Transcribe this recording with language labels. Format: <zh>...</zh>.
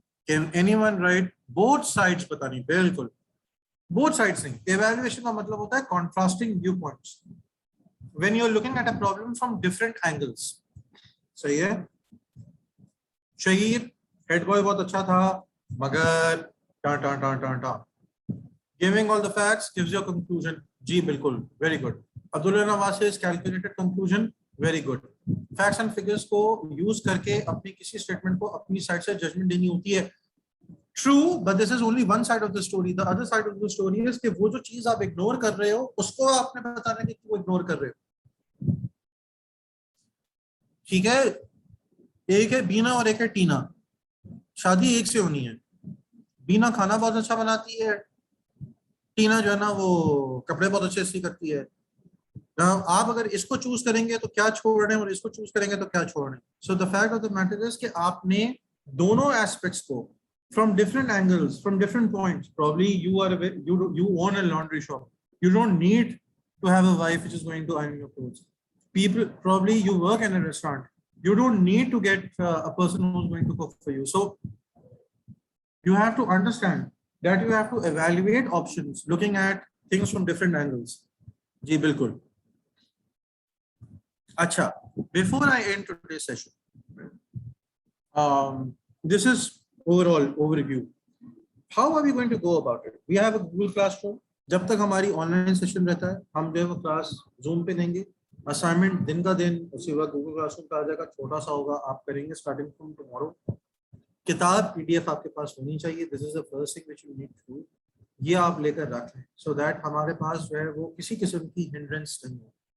<en>Can anyone write both sides?</en> <hi>पता नहीं, बिल्कुल both sides नहीं। Evaluation का मतलब होता है</hi> <en>contrasting viewpoints. When you are looking at a problem from different angles.</en> <hi>सही है? शहीर हेड बॉय बहुत अच्छा था, मगर टा टा टा टा टा।</hi> <en>Giving all the facts gives you a conclusion.</en> <hi>जी बिल्कुल,</hi> <en>very good. Abdullah Nawaz's calculated conclusion, very good.</en> <hi>Facts and figures को यूज करके अपनी किसी स्टेटमेंट को अपनी साइड से जजमेंट देनी होती है।</hi> <en>True, but this is only one side of the story. The other side of the story is</en> <hi>कि वो जो चीज आप इग्नोर कर रहे हो</hi> <en>उसको आपने बताना है कि वो इग्नोर कर रहे हो।</en> <hi>ठीक है, एक है बीना और एक है टीना, शादी एक से होनी है। बीना खाना बहुत अच्छा बनाती है, टीना जो है ना वो कपड़े बहुत अच्छे से करती है। आप अगर इसको चूज करेंगे तो क्या छोड़ रहे हैं और इसको चूज करेंगे तो क्या छोड़ रहे हैं।</hi> <en>so the fact of the matter is</en> <hi>कि आपने दोनों एस्पेक्ट्स को</hi> <en>From different angles, from different points. Probably you own a laundry shop, you don't need to have a wife which is going to iron your clothes. People, probably you work in a restaurant, you don't need to get a person who's going to cook for you. So you have to understand that you have to evaluate options looking at things from different angles.</en> <hi>जी बिल्कुल।</hi> <en>अच्छा, before I end today's session, this is overall overview. How are we going to go about it? We have a Google Classroom.</en> <hi>जब तक हमारी online session रहता है हम जो है वो क्लास जूम पे देंगे। असाइनमेंट दिन का दिन उसी वक्त गूगल क्लासरूम पे आ जाएगा, छोटा सा होगा, आप करेंगे</hi> <en>Starting from tomorrow.</en> <hi>किताब पीडीएफ आपके पास होनी चाहिए,</hi> <en>This is the first thing which you need to do.</en> <hi>ये आप लेकर रख लें सो दैट हमारे पास जो है वो किसी किस्म की हिंड्रेंस नहीं हो।</hi>